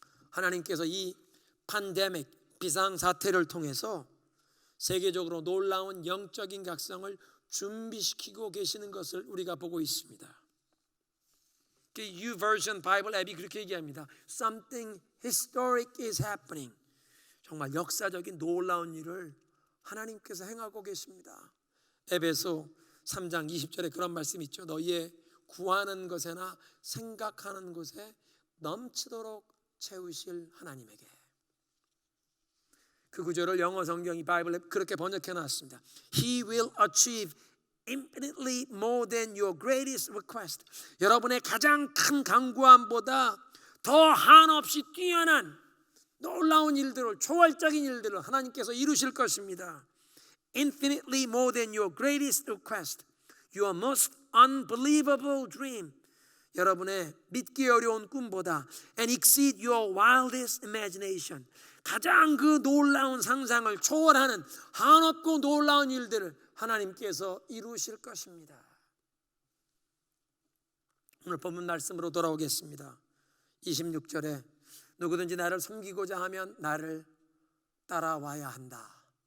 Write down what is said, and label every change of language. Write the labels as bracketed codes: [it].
[ko] 하나님께서 이 팬데믹 비상사태를 통해서 세계적으로 놀라운 영적인 각성을 준비시키고 계시는 것을 우리가 보고 있습니다. YouVersion 바이블 앱이 그렇게 얘기합니다. [en] Something historic is happening. [ko] 정말 역사적인 놀라운 일을 하나님께서 행하고 계십니다. 에베소 3장 20절에 그런 말씀이 있죠. 너희의 구하는 것에나 생각하는 것에 넘치도록 채우실 하나님에게. 그 구절을 영어 성경이 바이블에 그렇게 번역해 놨습니다. [en] He will achieve infinitely more than your greatest request. [ko] 여러분의 가장 큰 간구함보다 더 한없이 뛰어난 놀라운 일들을, 초월적인 일들을 하나님께서 이루실 것입니다. [en] Infinitely more than your greatest request, your most unbelievable dream. [ko] 여러분의 믿기 어려운 꿈보다 [en] and exceed your wildest imagination. [ko] 가장 그 놀라운 상상을 초월하는 한없고 놀라운 일들을 하나님께서 이루실 것입니다. 오늘 본문 말씀으로 돌아오겠습니다. 26절에 누구든지 나를 섬기고자 하면 나를 따라와야 한다.